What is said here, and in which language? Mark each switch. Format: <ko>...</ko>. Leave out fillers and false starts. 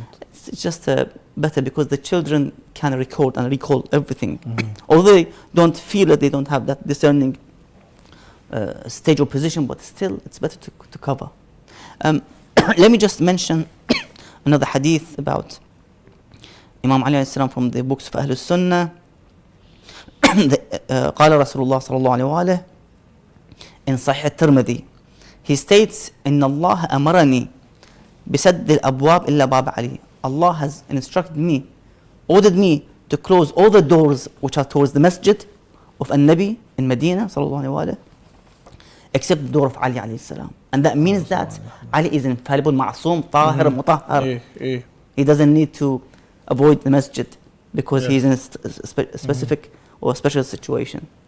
<en>It's just better because the children can record and recall everything. Although they don't feel it, they don't have that discerning stage or position, but still it's better to cover. Let me just mention another hadith about Imam Ali alayhi salam from the books of Ahlul Sunnah.</en> <ar>قال رسول الله صلى الله عليه وآله</ar> <en>in Sahih al-Tirmidhi, he states</en> <ar>إن الله أمرني بسد الأبواب إلا باب علي.</ar> <en>Allah has instructed me, ordered me to close all the doors which are towards the masjid of An-Nabi in Medina صلى الله عليه وآله, except the door of Ali alayhi salam. And that means that Ali is infallible,</en> <ar>معصوم, طاهر, مطهر.</ar> <en>He doesn't need to avoid the masjid because he's in a specific or a special situation.</en>